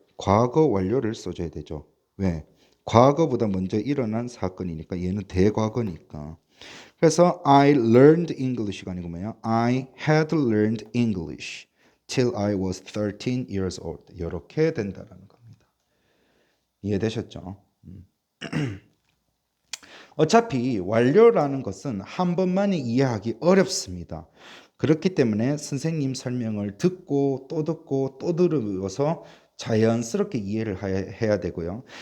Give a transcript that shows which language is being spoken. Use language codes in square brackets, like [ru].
[ko] 과거 완료를 써줘야 되죠. 왜? 과거보다 먼저 일어난 사건이니까 얘는 대과거니까. 그래서 [en] I learned English [ko] 가 아니고 뭐예요? [en] I had learned English till I was 13 years old. [ko] 이렇게 된다라는 겁니다. 이해되셨죠? 어차피 완료라는 것은 한 번만에 이해하기 어렵습니다. 그렇기 때문에 선생님 설명을 듣고 또 들으면서 자연스럽게 이해를 해야 되고요.